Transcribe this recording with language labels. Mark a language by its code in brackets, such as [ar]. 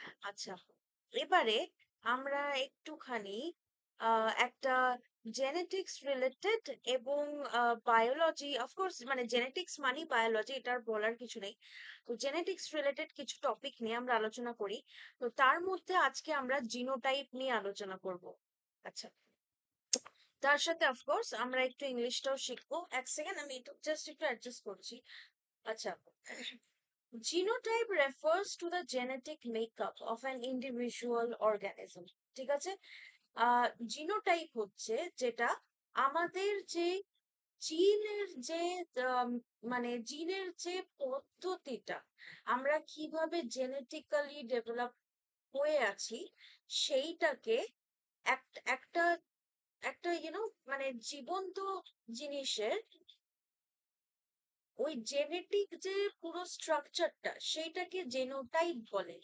[bn] আচ্ছা, এবারে আমরা একটুখানি একটা জেনেটিক্স রিলেটেড এবং বায়োলজি, অফকোর্স মানে জেনেটিক্স মানে বায়োলজি, এটার বলার কিছু নেই। তো জেনেটিক্স রিলেটেড কিছু টপিক নিয়ে আমরা আলোচনা করি। তো তার মধ্যে আজকে আমরা জিনোটাইপ নিয়ে আলোচনা করব। আচ্ছা, তার সাথে অফকোর্স আমরা একটু ইংলিশটাও শিখবো। এক সেকেন্ড, আমি একটু জাস্ট একটু অ্যাডজাস্ট করছি। [en] আচ্ছা, genotype refers to the genetic makeup of an individual organism। [bn] ঠিক আছে? জিনোটাইপ হচ্ছে যেটা আমাদের যে জিনের যে আম, মানে জিনের যে পদ্ধতিটা, আমরা কিভাবে জেনেটিক্যালি ডেভেলপ হয়ে আছি সেইটাকে একটা একটা মানে জীবন্ত জিনিসের ওই জেনেটিক যে পুরো স্ট্রাকচারটা সেইটাকে জেনোটাইপ বলে।